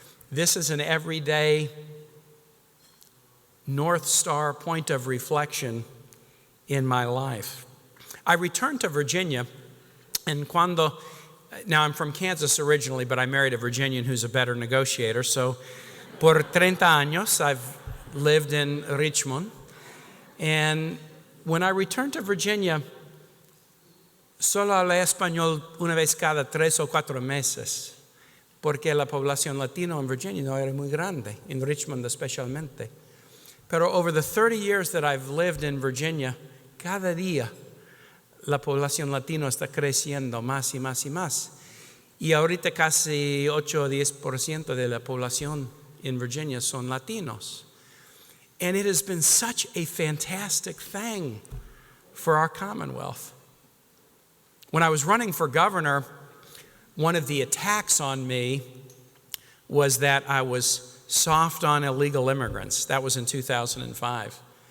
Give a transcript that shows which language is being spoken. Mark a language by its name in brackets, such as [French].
[English] This is an everyday North Star point of reflection in my life. I returned to Virginia, and now I'm from Kansas originally, but I married a Virginian who's a better negotiator, so [Spanish] por 30 años [English] I've lived in Richmond. And when I returned to Virginia, [Spanish] solo hablé español una vez cada 3 o 4 meses, porque la población latina en Virginia no era muy grande, [English] in Richmond [Spanish] especialmente. Pero [English] over the 30 years that I've lived in Virginia, [Spanish] cada día la población latina está creciendo más y más y más. Y ahorita casi 8 o 10% de la población [English] in Virginia [Spanish] son latinos. [English] And it has been such a fantastic thing for our Commonwealth. When I was running for governor, one of the attacks on me was that I was Soft on Illegal Immigrants. That was in 2005.